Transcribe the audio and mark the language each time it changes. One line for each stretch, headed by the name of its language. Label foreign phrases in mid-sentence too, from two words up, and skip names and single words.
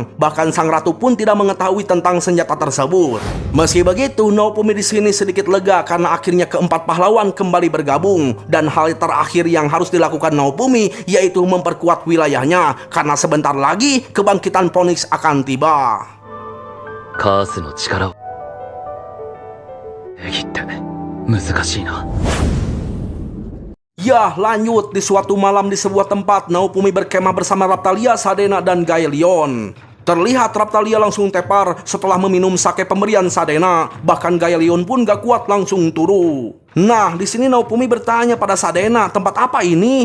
Indonesian: Bahkan sang ratu pun tidak mengetahui tentang senjata tersebut. Meski begitu, Naofumi di sini sedikit lega karena akhirnya keempat pahlawan kembali bergabung. Dan hal terakhir yang harus dilakukan Naofumi yaitu memperkuat wilayahnya, karena sebentar lagi kebangkitan Phoenix akan tiba.
Japanese: カースの力を難しいな。
Indonesian: Ya, lanjut di suatu malam di sebuah tempat, Naofumi berkemah bersama Raphtalia, Sadena, dan Gaelion. Terlihat Raphtalia langsung tepar setelah meminum sake pemberian Sadena. Bahkan Gaelion pun gak kuat langsung turu. Nah, di sini Naofumi bertanya pada Sadena, tempat apa ini?